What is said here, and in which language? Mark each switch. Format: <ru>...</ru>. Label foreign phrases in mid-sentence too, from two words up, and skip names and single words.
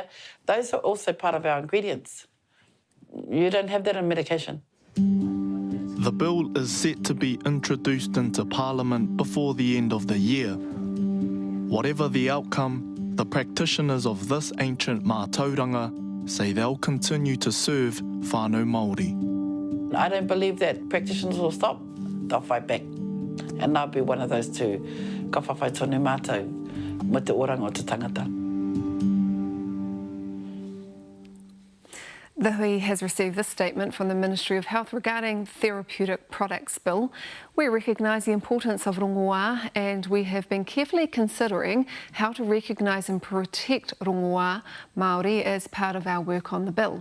<en>Those are also part of our ingredients. You don't have that in medication. The bill is set to be introduced into Parliament before the end of the year. Whatever the outcome, the practitioners of this ancient mātauranga say they'll continue to serve</en> <mi>whānau Māori.</mi> <en>I don't believe that practitioners will stop. They'll fight back. And I'll be one of those two.</en> <mi>Ka whawhai tonu mātou, mo te oranga o te tangata.</mi> <en>The hui has received this statement from the Ministry of Health regarding Therapeutic Products Bill. We recognise the importance of rongoā and we have been carefully considering how to recognise and protect</en> <mi>Rongoā Māori</mi> <en>as part of our work on the bill.</en>